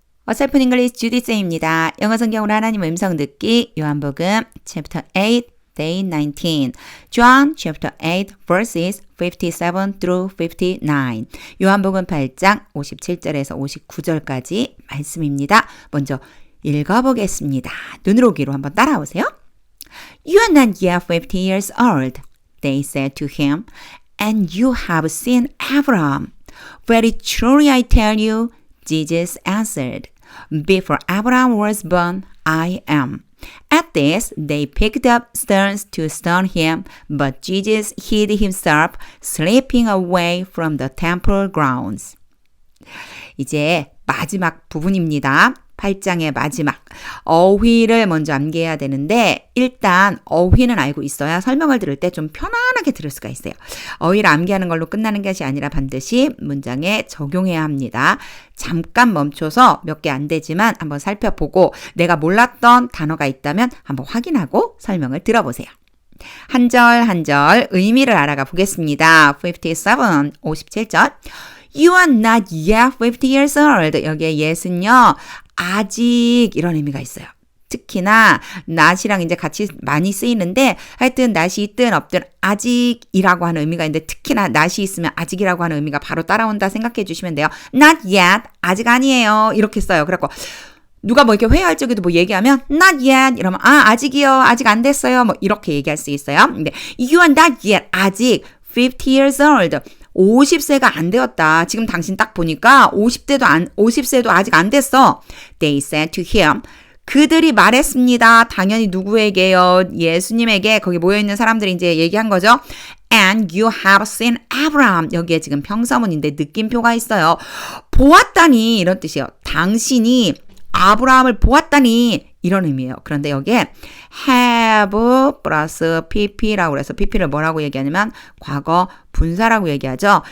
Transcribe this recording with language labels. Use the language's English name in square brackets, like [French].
[Korean] 어설픈 잉글리시 주디쌤입니다. 영어 성경으로 하나님 음성 듣기 요한복음 [English] chapter 8 day 19 John chapter 8 verses 57 through 59 [Korean] 요한복음 8장 57절에서 59절까지 말씀입니다. 먼저 읽어보겠습니다. 눈으로 귀로 한번 따라오세요. [English] You are not yet 50 years old, they said to him, and you have seen Abraham. Very truly I tell you, Jesus answered, Before Abraham was born, I am. At this, they picked up stones to stone him, but Jesus hid himself, slipping away from the temple grounds. [Korean] 이제 마지막 부분입니다. 8장의 마지막. 어휘를 먼저 암기해야 되는데 일단 어휘는 알고 있어야 설명을 들을 때 좀 편안하게 들을 수가 있어요. 어휘를 암기하는 걸로 끝나는 것이 아니라 반드시 문장에 적용해야 합니다. 잠깐 멈춰서 몇 개 안 되지만 한번 살펴보고 내가 몰랐던 단어가 있다면 한번 확인하고 설명을 들어보세요. 한 절 한 절 의미를 알아가 보겠습니다. 57절. [English] You are not yet 50 years old. [Korean] 여기에 yet은요, 아직 이런 의미가 있어요. 특히나 not이랑 이제 같이 많이 쓰이는데 하여튼 not이 있든 없든 아직이라고 하는 의미가 있는데 특히나 not이 있으면 아직이라고 하는 의미가 바로 따라온다 생각해 주시면 돼요. [English] Not yet. [Korean] 아직 아니에요. 이렇게 써요. 그래갖고 누가 뭐 이렇게 회의할 적에도 뭐 얘기하면 [English] not yet [Korean] 이러면 아직이요. 아직 안 됐어요. 뭐 이렇게 얘기할 수 있어요. 근데 [English] you are not yet. [Korean] 아직 [English] 50 years old. [Korean] 50세가 안 되었다. 지금 당신 딱 보니까 50세도 아직 안 됐어. [English] They said to him. [Korean] 그들이 말했습니다. 당연히 누구에게요? 예수님에게 거기 모여있는 사람들이 이제 얘기한 거죠. [English] And you have seen Abraham. [Korean] 여기에 지금 평서문인데 느낌표가 있어요. 보았다니 이런 뜻이에요. 당신이 아브라함을 보았다니 이런 의미예요. 그런데 여기에 have 플러스 pp라고 해서 pp를 뭐라고 얘기하냐면 과거 분사라고 얘기하죠.